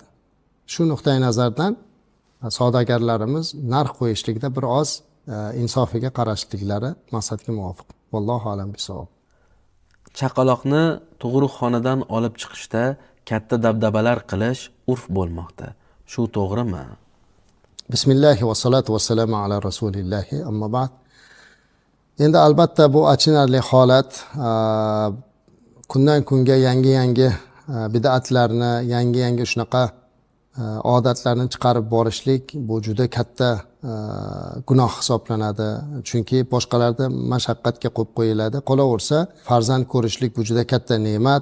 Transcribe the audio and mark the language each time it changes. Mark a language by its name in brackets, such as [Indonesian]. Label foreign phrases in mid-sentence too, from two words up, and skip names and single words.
[Uzbek] Shu nuqtai nazardan savdogarlarimiz narx qo'yishlikda bir oz insofiga qarashliklari maqsadga muvofiq. [Arabic] والله أعلم بالصواب. [Uzbek] Chaqaloqni tug'uruqxonadan olib chiqishda katta dabdabalar qilish urf bo'lmoqda. Shu to'g'rimi? [Arabic] بسم الله والصلاة والسلام على رسول الله أما بعد. [Uzbek] Endi albatta bu achinarli holat. Kundan kunga yangi bid'atlarni, yangi shunaqa odatlarni chiqarib borishlik bu juda katta gunoh hisoblanadi. Chunki boshqalarda mashaqqatga qo'yib qo'yiladi. Qolaversa, farzand ko'rishlik bu juda katta ne'mat.